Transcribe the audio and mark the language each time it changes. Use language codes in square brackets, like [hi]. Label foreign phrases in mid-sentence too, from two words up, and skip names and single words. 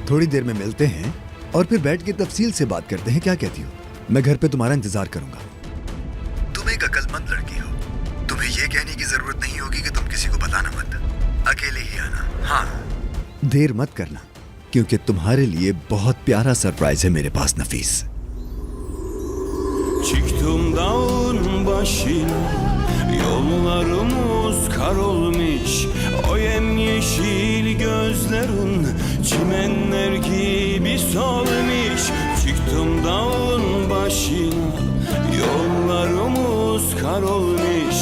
[hi] थोड़ी देर में मिलते हैं और फिर बैठ के तफसील से बात करते हैं, क्या कहती हो? मैं घर पे तुम्हारा इंतजार करूंगा। तुम एक अक्लमंद लड़की हो, तुम्हें यह कहने की जरूरत नहीं होगी कि तुम किसी को बताना मत, अकेले ही आना। हाँ, देर मत करना, क्योंकि तुम्हारे लिए बहुत प्यारा सरप्राइज है मेरे पास नफीस। [tr] Çıktım dağın başına, yollarımız kar olmuş. O yemyeşil gözlerin çimenler gibi solmuş. Çıktım dağın başına, yollarımız kar olmuş.